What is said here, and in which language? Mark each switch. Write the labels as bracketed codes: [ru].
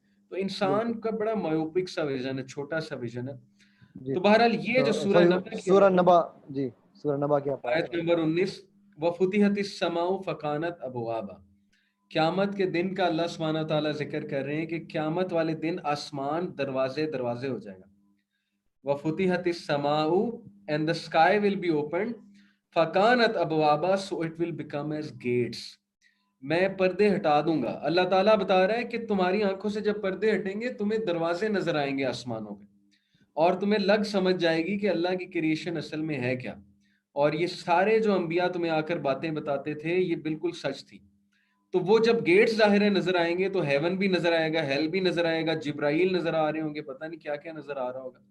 [ur] تو انسان کا بڑا مایوپک سا ویژن ہے, چھوٹا سا ویژن ہے. تو بہرحال یہ جو سورہ نبا کی سورہ نبا کی آیت نمبر 19 [ar] وَفُتِحَتِ السَّمَاءُ فَكَانَتْ أَبْوَابًا, [ur] قیامت کے دن کا اللہ سبحانہ تعالیٰ ذکر کر رہے ہیں کہ قیامت والے دن آسمان دروازے ہو جائے گا. [ar] وَفُتِحَتِ السَّمَاءُ [en] and the sky will be opened [ar] فَكَانَتْ أَبْوَابًا [en] so it will become as gates. [ur] میں پردے ہٹا دوں گا. اللہ تعالیٰ بتا رہا ہے کہ تمہاری آنکھوں سے جب پردے ہٹیں گے تمہیں دروازے نظر آئیں گے آسمانوں پہ, اور تمہیں لگ سمجھ جائے گی کہ اللہ کی کریشن اصل میں ہے کیا. اور یہ سارے جو انبیاء تمہیں آ کر باتیں بتاتے تھے یہ بالکل سچ تھی. تو وہ جب گیٹس ظاہر نظر آئیں گے تو ہیون بھی نظر آئے گا, ہیل بھی نظر آئے گا, جبرائیل نظر آ رہے ہوں گے, پتہ نہیں کیا کیا نظر آ رہا ہوگا.